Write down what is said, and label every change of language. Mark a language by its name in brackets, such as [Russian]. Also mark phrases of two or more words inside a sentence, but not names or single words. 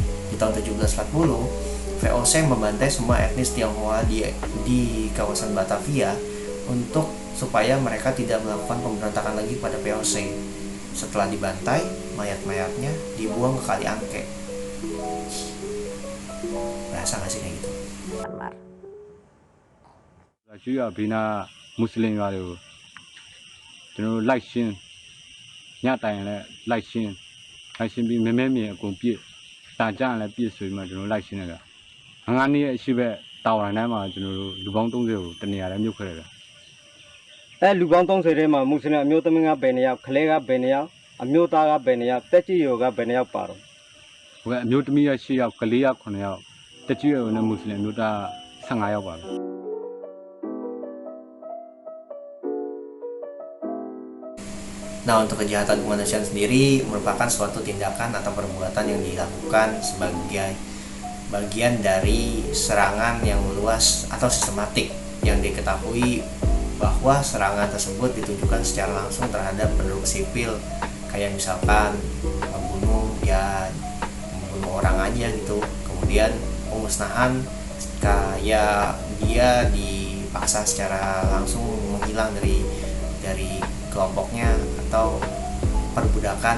[Indonesian] Di tahun 1740, VOC membantai semua etnis Tionghoa di kawasan Batavia untuk supaya mereka tidak melakukan pemberontakan lagi pada VOC. Setelah dibantai, mayat-mayatnya dibuang ke Kali Angke. Berasa gak sih kayak gitu? Myanmar. [Burmese] ကျွေးရဘေးနာမွတ်စလင်ရွာတွေကိုကျွန်တော်တို့လိုက်ရှင်းညတိုင်ရင်လည်းလိုက်ရှင်းပြီးမဲမြင်အကုန်ပြည့်တာကြရင်လည်းပြည့်ဆိုပြီးမှကျွန်တော်လိုက်ရှင်းတယ်ဗျငါးနေ့ရဲ့အရှိဘက်တာဝန်တိုင်းမှာကျွန်တော်တို့လူပေါင်း30ကိုတနေရာလည်းမြုပ်ခဲ့တယ်ဗျ လူပေါင်း30ထဲမှာမွတ်စလင်အမျိုးသမီးကဘယ်နှစ်ယောက်ကလေးကဘယ်နှစ်ယောက်အမျိုးသားကဘယ်နှစ်ယောက်တက်ကြီးရွယ်ကဘယ်နှစ်ယောက်ပါတော့ ဟိုကအမျိုးသမီးရဲ့10ယောက်ကလေးက9ယောက်တက်ကြီးရွယ်နဲ့မွတ်စလင်မျိုးသား15ယောက်ပါဗျ [Indonesian] Nah, untuk kejahatan kemanusiaan sendiri merupakan suatu tindakan atau perbuatan yang dilakukan sebagai bagian dari serangan yang meluas atau sistematik yang diketahui bahwa serangan tersebut ditujukan secara langsung terhadap penduduk sipil, kayak misalkan membunuh orang aja gitu, kemudian pemusnahan kayak dia dipaksa secara langsung menghilang dari kelompoknya, atau perbudakan.